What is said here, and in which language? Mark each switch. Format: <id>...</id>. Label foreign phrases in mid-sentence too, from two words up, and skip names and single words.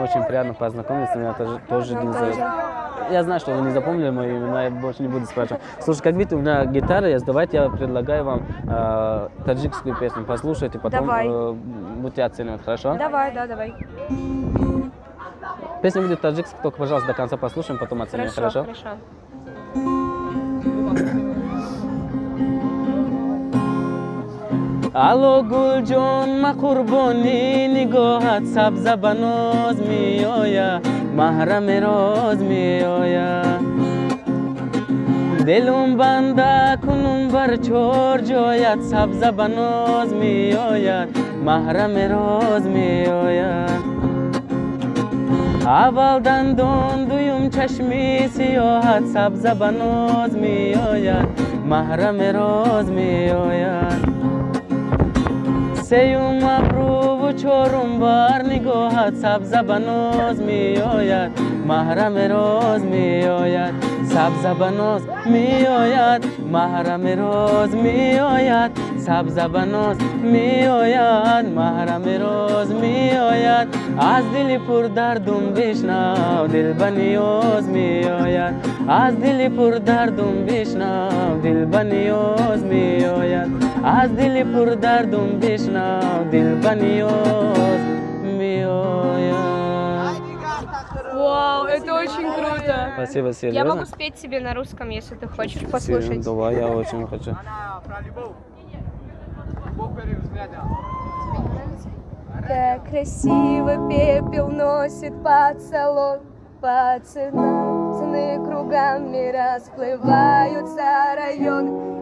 <ru>Очень приятно познакомиться, меня тоже не зовут. Я знаю, что вы не запомнили мое имя, но я больше не буду спрашивать. Слушай, как видите, у меня гитара есть, давайте я предлагаю вам таджикскую песню, послушайте, потом будете оценивать, хорошо? Давай. Песня будет таджикская, только, пожалуйста, до конца послушаем, потом оценим, хорошо?</ru> <tg>Алло гулҷон ма қурбони нигоҳат сабза ба ноз меоя маҳрами роз меоя дилум банда кунун бар чор ҷоят сабза ба ноз меояд маҳрами роз меояд аввал дандон дуюм чашми сиёҳат сабза ба ноз меояд маҳрами роз меояд сеюм абрӯ ва чорум бор нигоҳат сабза ба ноз меояд маҳрами роз меояд сабза ба ноз меояд маҳрами роз меояд сабза ба ноз меояд маҳрами роз меояд аз дили пурдардам бишнав дил ба ниёз меояд аз дили пурдардам бишнав дил ба ниёз меояд аз дили пурдардам бишнав дил ба ниёз меояд.</tg> <ru>Вау, это очень круто. Спасибо, серьезно. Я могу спеть тебе на русском, если ты хочешь послушать. Давай, я очень хочу. Как красиво пепел носит под салон, по ценам цены кругами расплываются районы.</ru>